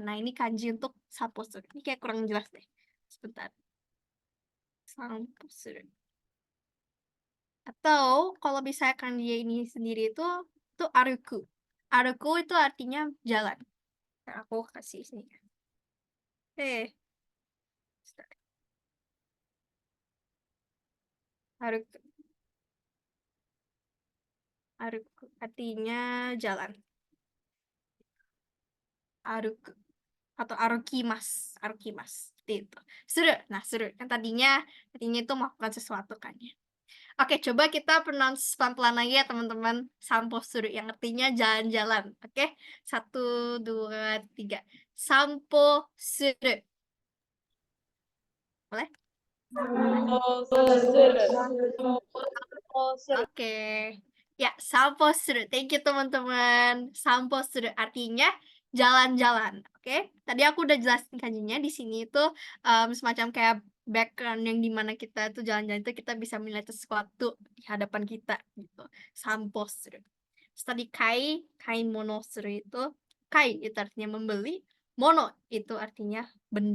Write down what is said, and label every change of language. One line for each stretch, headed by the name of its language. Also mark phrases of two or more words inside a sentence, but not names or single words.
Indonesian: Nah, ini kanji untuk sapusur. Ini kayak kurang jelas deh. Sebentar. Sapusur. Atau kalau misalnya kanji ini sendiri itu aruku. Aruku itu artinya jalan. Nah, aku kasih sini. Eh, aruku. Aruku artinya jalan. Aruku atau arukimas seperti itu. Suru. Nah, suru kan tadinya itu melakukan sesuatu kan ya. Oke, coba kita pronounce pelan-pelan lagi ya teman-teman.
Japanese: 散歩する
Indonesian: yang artinya jalan-jalan. Oke, 1, 2, 3.
Japanese: 散歩する.
Indonesian: Boleh? Oke. Ya,
Japanese: 散歩する.
English: Thank you
Indonesian: teman-teman.
Japanese: 散歩する
Indonesian: artinya jalan-jalan. Oke. Tadi aku udah jelasin kanjinya di sini itu semacam kayak background yang dimana kita tuh jalan-jalan itu kita bisa melihat sesuatu di hadapan kita gitu.
Japanese: 散歩する.
Indonesian: Terus tadi
Japanese: 買い物する
Indonesian: itu kai itu artinya membeli, mono itu artinya benda.